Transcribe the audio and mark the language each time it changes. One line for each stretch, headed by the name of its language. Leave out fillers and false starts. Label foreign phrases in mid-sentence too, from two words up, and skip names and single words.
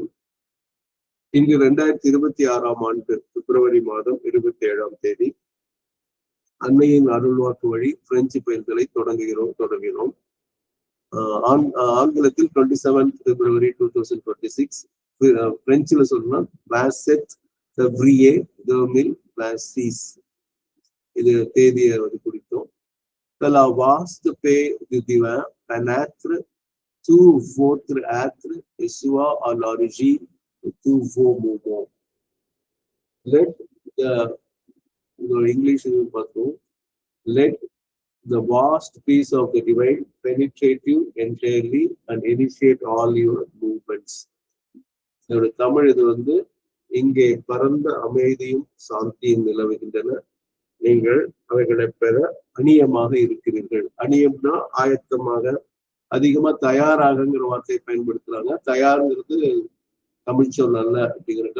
Tamil: இன்று 2026ஆம் ஆண்டு பிப்ரவரி மாதம் 27ஆம் தேதி அன்னையின் அருள்வாக்கு வழி பிரெஞ்சு பயிர்களை தொடங்கினோம். ஆங்கிலத்தில் 27 பிப்ரவரி 2026, பிரெஞ்சுல சொன்னா இது தேதியை குறித்தோம்.
French: La vaste paix du divin pénètre tout votre être et soit à l'origine de tous vos mouvements.
English: Let the English is let the vast peace of the divine penetrate you entirely and initiate all your movements.
Tamil: இதோட தமிழ் இது இங்கே பரந்த அமைதியும் சாந்தியும் நிலவுகின்றன. நீங்கள் அவைகளை பெற அணியமாக இருக்கிறீர்கள். அணியம்னா ஆயத்தமாக, அதிகமா தயாராகங்கிற வார்த்தையை பயன்படுத்துறாங்க. தயாருங்கிறது தமிழ் சொல் அல்ல அப்படிங்கிறது.